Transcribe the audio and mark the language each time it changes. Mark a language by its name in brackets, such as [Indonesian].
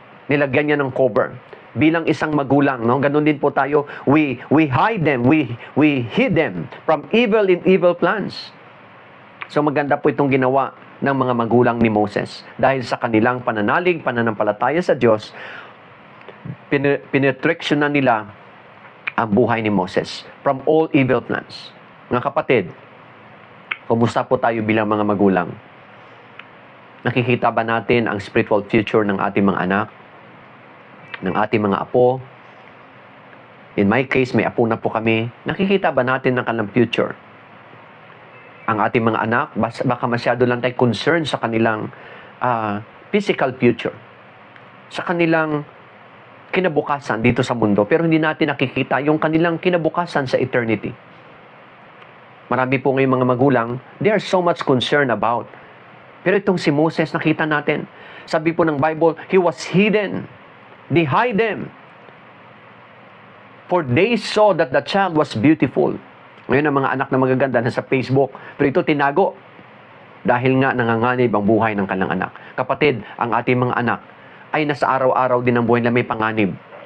[Filipino] Nilagyan niya ng cover. Bilang isang magulang, no? Ganun din po tayo. [English] We hide them, we hid them from evil in evil plans. [Filipino] So maganda po itong ginawa ng mga magulang ni Moses. Dahil sa kanilang pananalig, pananampalataya sa Diyos, pinetreksyonan nila ang buhay ni Moses [English] from all evil plans. [Filipino] Mga kapatid, kumusta po tayo bilang mga magulang? Nakikita ba natin ang spiritual future ng ating mga anak? Ng ating mga apo? [English] In my case, [Filipino] may apo na po kami. Nakikita ba natin ang kanilang future? Ang ating mga anak, baka masyado lang tayo concerned sa kanilang physical future. Sa kanilang kinabukasan dito sa mundo. Pero hindi natin nakikita yung kanilang kinabukasan sa eternity. Marami po ngayong mga magulang, [English] they are so much concerned about. [Filipino] Pero itong si Moses, nakita natin. Sabi po ng Bible, [English] he was hidden. They hide them. For they saw that the child was beautiful. [Filipino] Ngayon ang mga anak na magaganda na sa Facebook. Pero ito tinago. Dahil nga nanganganib ang buhay ng kanilang anak. Kapatid, ang ating mga anak ay nasa araw-araw din ang buhay na may panganib.